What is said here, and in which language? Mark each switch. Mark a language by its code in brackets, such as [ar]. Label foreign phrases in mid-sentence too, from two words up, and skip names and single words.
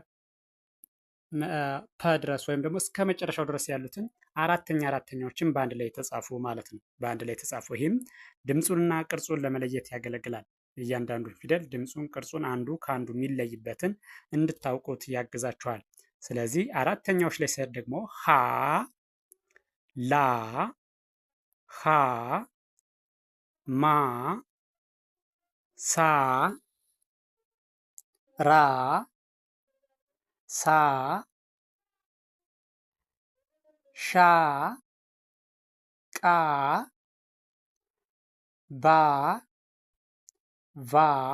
[am] ፐ ድረስ ወይም ደግሞ እስከ መጨረሻው ድረስ ያሉትን አራተኛዎችን በአንድ ላይ የተጻፉ ማለት ነው። በአንድ ላይ የተጻፉ ይህም ድምፁንና ቅርጹን ለመለየት ያገለግላል። እያንዳንዱ ፊደል ድምፁን፣ ቅርጹን አንዱ ከአንዱ የሚለይበትን እንድታውቁት ያግዛችኋል። ስለዚህ አራተኛዎች ላይ ስሄድ ደግሞ ሀ ላ ሀ ማ ሳ ራ ሳ ሻ ቃ ባ ቫ